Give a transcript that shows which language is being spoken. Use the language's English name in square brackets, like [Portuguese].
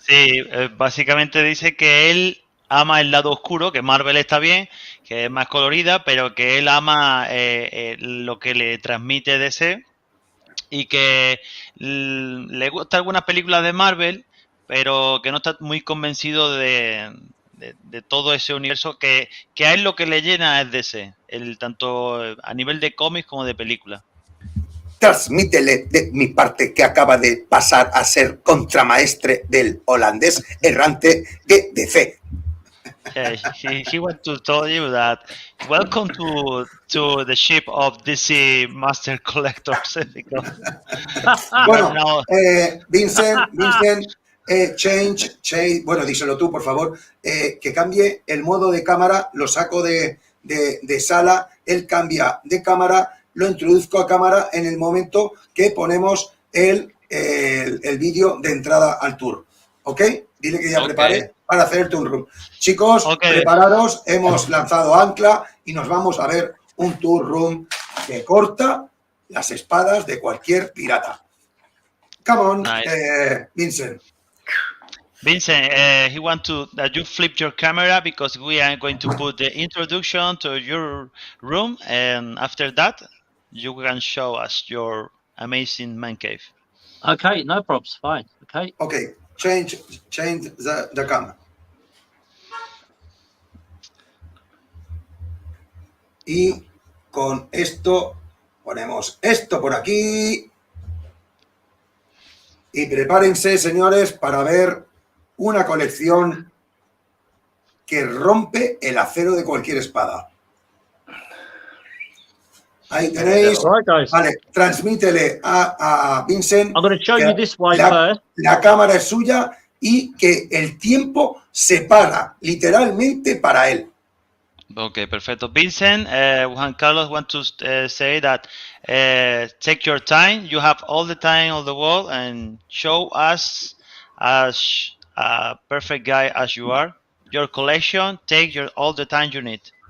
[Spanish] Sí, básicamente dice que él ama el lado oscuro, que Marvel está bien, que es más colorida, pero que él ama lo que le transmite DC y que le gustan algunas películas de Marvel, pero que no está muy convencido de todo ese universo, que a él lo que le llena es DC, tanto a nivel de cómics como de películas. Transmítele de mi parte que acaba de pasar a ser contramaestre del holandés errante de DC. [English] Yeah, he wants to tell you that welcome to the ship of DC Master Collectors. [Spanish] Bueno, Vincent, change, bueno, díselo tú, por favor, que cambie el modo de cámara, lo saco de sala, él cambia de cámara, lo introduzco a cámara en el momento que ponemos el vídeo de entrada al tour. ¿Ok? Dile que ya prepare para hacer el tour room. Chicos, prepararos, hemos lanzado ancla y nos vamos a ver un tour room que corta las espadas de cualquier pirata. [English] Come on, nice. Vincent. Vincent, he wants that you flip your camera because we are going to put the introduction to your room, and after that, you can show us your amazing man cave. Okay, no problems. Fine. Okay. Okay, change the camera. [Spanish] Y con esto ponemos esto por aquí. Y prepárense, señores, para ver una colección que rompe el acero de cualquier espada. Ahí tenéis. Vale, transmítele a Vincent. [English] I'm going to show you this way first. [Spanish] La cámara es suya y que el tiempo se para literalmente para él. Okay, perfecto. [English] Vincent, Juan Carlos want to say that take your time. You have all the time of the world and show us as a perfect guy as you are. Your collection, take all the time you need.